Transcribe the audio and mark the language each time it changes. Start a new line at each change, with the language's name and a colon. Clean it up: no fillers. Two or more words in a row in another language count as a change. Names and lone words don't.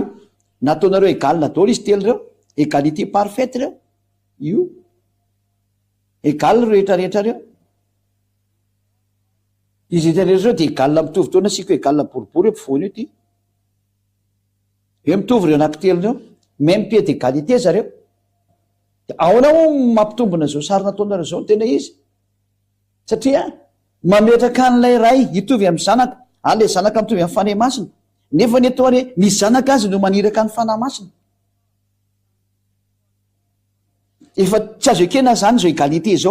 Malagasy: Nataonareo égal daholo izy telo reo,
French: égalité parfaite
Malagasy: reo. Io égal rehetrarehetra reo. Izy rehetrarehetra reo de égal mitovy taona sika égal boribory eo ampovoany io ty. Eo mitovy reo anankitelo reo,
French: même pied d'égalité zareo.
Malagasy: Ahoana ho mampitombona zao sary nataonareo zao tena izy? Satria mametraka an'ilay ray hitovy amin'ny zanaka, le zanaka mitovy amin'ny fanahy masina, nefa ny atao hoe ny zanaka azy no maniraka ny fanahy masina. Efa tsy azo ekena zany zao égalité zao.